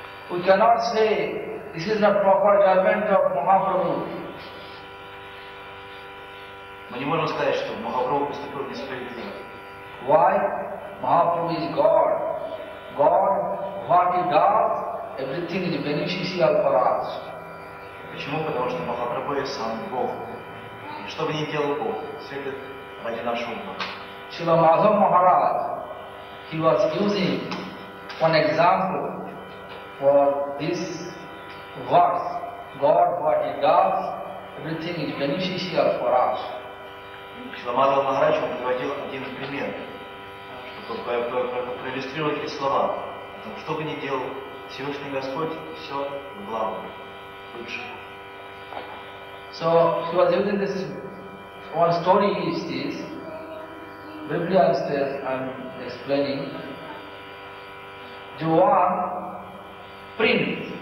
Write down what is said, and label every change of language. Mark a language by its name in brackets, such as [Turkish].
[English] We cannot say this is not proper judgment of Mahaprabhu. [Russian] Мы не можем сказать, что Махапрабху поступил несправедливо. [English] Why? Mahaprabhu is God. God, what he does, everything is beneficial for us. [Russian] Почему? Потому что Махапрабху есть сам Бог. И что бы ни делал Бог, все это ради нашего Бога. [English] Srila Madhav Maharaj, he was using one example for this verse. God, what he does, everything is beneficial for us. [Russian] Шрила Мадхава Махарадж приводил один пример, чтобы проиллюстрировать эти слова. Что бы ни делал Всевышний Господь, все в благо, лучше. [English] So he was using this one story is this. Biblia says, I am explaining. One prince.